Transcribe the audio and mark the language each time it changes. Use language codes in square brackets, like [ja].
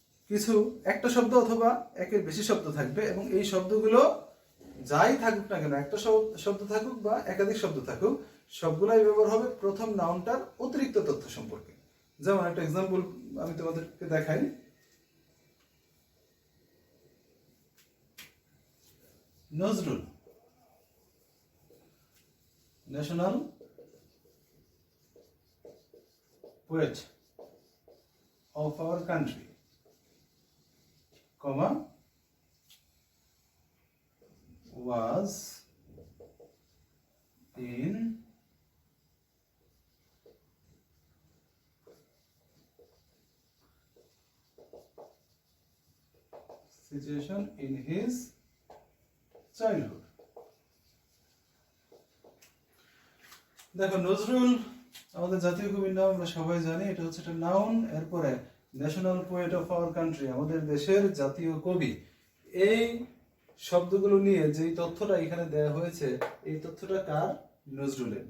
[bn] কিছু একটা শব্দ অথবা একের বেশি শব্দ থাকবে এবং এই শব্দগুলো যাই থাকুক না কেন, একটা শব্দ থাকুক বা একাধিক শব্দ থাকুক, সবগুলাই ব্যবহার হবে প্রথম নাউনটার অতিরিক্ত তথ্য সম্পর্কে। যেমন একটা এক্সাম্পল আমি তোমাদেরকে দেখাই। [en] Nazrul, national poet of our country, comma, was in situation in his childhood. [bn] দেখো, নজরুল আমাদের জাতীয় কবির নাম, আমরা সবাই জানি। এটা হচ্ছে একটা নাউন। এরপরে [en] national poet of our country, [bn] আমাদের দেশের জাতীয় কবি। এই শব্দগুলো নিয়ে যেই তথ্যটা এখানে দেয়া হয়েছে, এই তথ্যটা কার? নজরুলের।